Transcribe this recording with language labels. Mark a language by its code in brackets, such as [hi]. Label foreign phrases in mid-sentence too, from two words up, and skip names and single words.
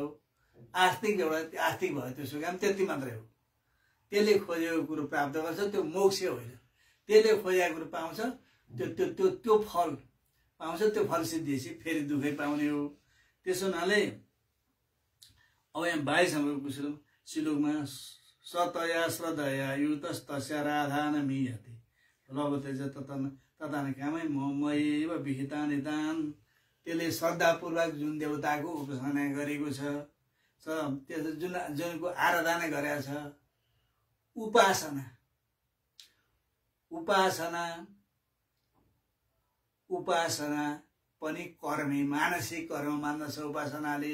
[ne] आस्तिक भयो, त्यसको काम त्यति मात्रै हो। त्यसले खोजेको कुरो प्राप्त गर्छ, त्यो मोक्ष होइन। त्यसले खोजेको कुरो पाउँछ, त्यो फल पाउँछ त्यो फल सिद्धिएपछि फेरि दुःखै पाउने हो। त्यसो हुनाले अब यहाँ 22 नम्बरको श्लोकमा [sa] सतया श्रद्धया युतस्तस्य राधान मीयते लभतेज ततान कामै मयैव विहिता निदान। [ne] त्यसले श्रद्धापूर्वक जुन देवताको उपासना गरेको छ जुनको आराधना गरेको छ उपासना पनि कर्मै मानसिक कर्म मान्दछ उपासनाले।